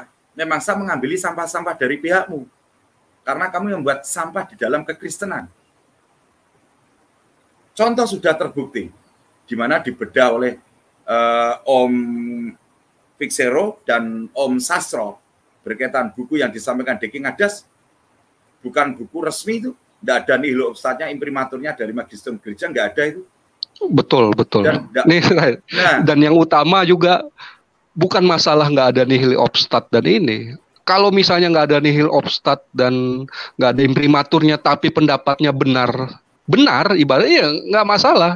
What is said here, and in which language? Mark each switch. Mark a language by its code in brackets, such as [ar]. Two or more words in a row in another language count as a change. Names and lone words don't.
[id] Memang saya mengambil sampah-sampah dari pihakmu. Karena kamu membuat sampah di dalam kekristenan. Contoh sudah terbukti, di mana dibedah oleh Om Fixero dan Om Sastro berkaitan buku yang disampaikan Deki Ngadas, bukan buku resmi itu, tidak ada [la] nihil obstatnya, [id] imprimaturnya dari Magisterium Gereja, nggak ada itu. Betul. Dan yang utama juga bukan masalah nggak ada [la] nihil obstat [id] dan ini. Kalau misalnya nggak ada [la] nihil obstat [id] dan nggak ada imprimaturnya, tapi pendapatnya benar, ibaratnya ya nggak masalah.